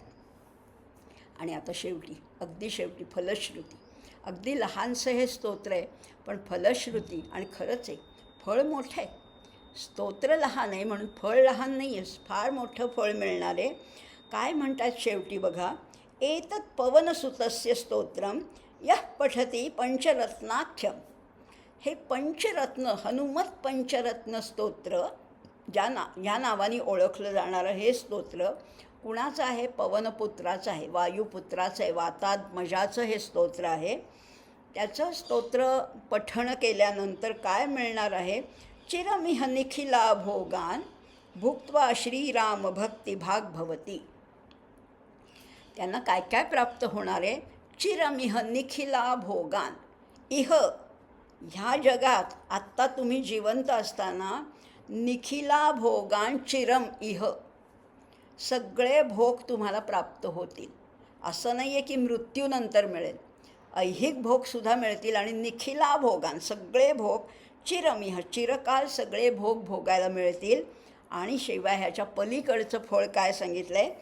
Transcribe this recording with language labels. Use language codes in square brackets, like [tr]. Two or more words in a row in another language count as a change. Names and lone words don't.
[mr] आणि आता शेवटी, अगदी शेवटी फलश्रुती. अगदी लहानसं हे स्तोत्र आहे, पण फलश्रुती. आणि खरंच आहे, फळ मोठं आहे. स्तोत्र लहान आहे म्हणून फळ लहान नाही आहे, फार मोठं फळ मिळणार आहे. काय म्हणतात शेवटी बघा, [sa] एतत् पवनसुतस्य स्तोत्रम यः पठती पंचरत्नाख्यम. [mr] हे पंचरत्न, हनुमत पंचरत्न स्तोत्र, ह्या नावाने ओळखलं जाणारं हे स्तोत्र कुणाचं आहे? पवनपुत्राचं आहे, वायुपुत्राचं आहे, वातात्मजाचं हे स्तोत्र आहे. त्याचं स्तोत्र पठण केल्यानंतर काय मिळणार आहे? [sa] चिरमिह निखिला भोगान भुक्त्वा श्रीराम भक्तिभाग भवती. [mr] त्यांना काय काय प्राप्त होणार आहे? [sa] चिरमिह निखिला भोगान. इह, [mr] ह्या जगात आत्ता तुम्ही जिवंत असताना, [sa] निखिला भोगान चिरम इह, [mr] सगळे भोग तुम्हाला प्राप्त होतील. असं नाही आहे की मृत्यूनंतर मिळेल, ऐहिक भोगसुद्धा मिळतील. आणि [sa] निखिला भोगान, [mr] सगळे भोग, चिरमिह, चिरकाल सगळे भोग भोगायला मिळतील. आणि शिवाय ह्याच्या पलीकडचं फळ काय सांगितलं आहे?